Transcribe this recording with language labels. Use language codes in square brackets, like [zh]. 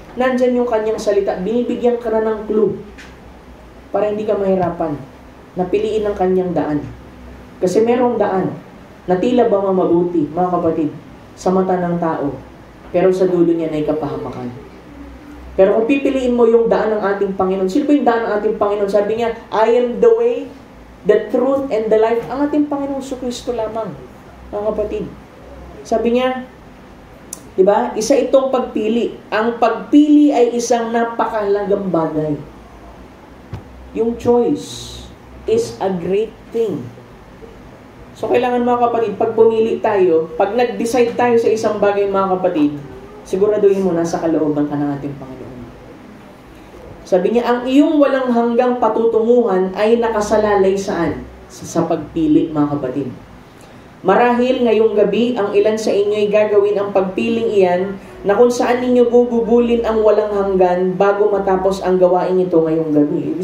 [tl] Nandyan yung kanyang salita. Binibigyan ka na ng clue para hindi ka mahirapan na piliin ang kanyang daan. Kasi merong daan na tila ba mabuti, mga kapatid, sa mata ng tao, pero sa dulo niya ay kapahamakan. Pero kung pipiliin mo yung daan ng ating Panginoon, sino ba yung daan ng ating Panginoon? Sabi niya, [en] I am the way, the truth, and the life. [tl] Ang ating Panginoon Jesucristo lamang, mga kapatid. Sabi niya, diba, isa itong pagpili. Ang pagpili ay isang napakahalagang bagay. [en] Yung choice is a great thing. [tl] So, kailangan, mga kapatid, pag pumili tayo, pag nag-decide tayo sa isang bagay, mga kapatid, siguraduhin mo nasa kalooban ka ng ating Panginoon. Sabi niya, ang iyong walang hanggang patutunguhan ay nakasalalay saan? Sa pagpili, mga kapatid. Marahil ngayong gabi, ang ilan sa inyo ay gagawin ang pagpiling iyan na kung saan ninyo gugugulin ang walang hanggan bago matapos ang gawain ito ngayong gabi.